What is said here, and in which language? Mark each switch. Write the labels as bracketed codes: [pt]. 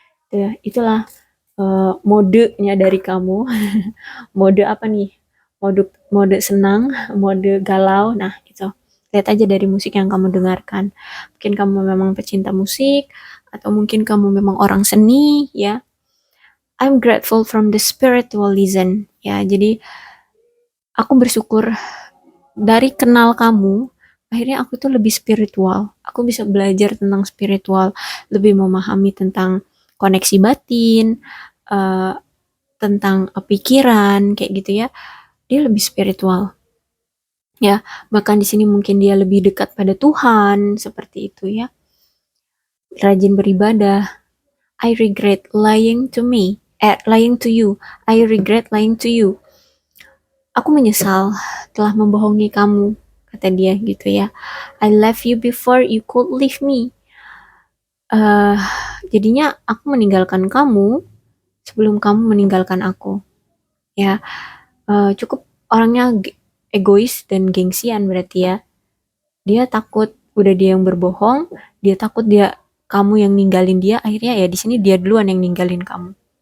[id] Ya, itulah modenya dari kamu. Mode apa nih? mode senang, mode galau. Nah, gitu. Lihat aja dari musik yang kamu dengarkan. Mungkin kamu memang pecinta musik atau mungkin kamu memang orang seni, ya. [en] I'm grateful from the spiritualism. [id] Ya, jadi aku bersyukur dari kenal kamu, akhirnya aku tuh lebih spiritual. Aku bisa belajar tentang spiritual, lebih memahami tentang koneksi batin, uh, tentang pikiran, kayak gitu ya. Dia lebih spiritual. Ya, bahkan di sini mungkin dia lebih dekat pada Tuhan, seperti itu ya. Rajin beribadah. [en] I regret lying to me. Lying to you. I regret lying to you. [id] Aku menyesal telah membohongi kamu, kata dia gitu ya. [en] I left you before you could leave me. [id] Uh, Jadinya aku meninggalkan kamu sebelum kamu meninggalkan aku. Ya, cukup orangnya egois dan gengsian berarti ya. Dia takut udah dia yang berbohong, dia takut dia kamu yang ninggalin dia, akhirnya ya di sini dia duluan yang ninggalin kamu.